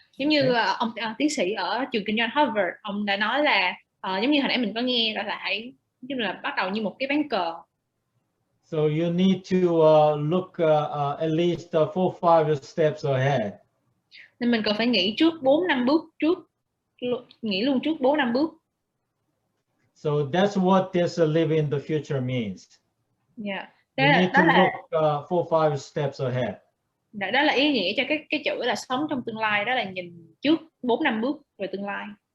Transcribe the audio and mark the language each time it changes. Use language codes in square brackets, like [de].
[vi] Giống như ông tiến sĩ ở trường kinh doanh Harvard, ông đã nói là giống như hồi nãy mình có nghe, đó là hãy bắt đầu như một cái ván cờ. [en] So you need to look at least 4-5 steps ahead. [vi] Nên mình cần phải nghĩ trước 4-5 bước trước, nghĩ luôn trước 4-5 bước. [en] So that's what this live in the future means. Yeah. You need to look 4-5 steps ahead. [vi] Đó là ý nghĩa cho cái chữ là sống trong tương lai, đó là nhìn trước 4-5 bước về tương lai.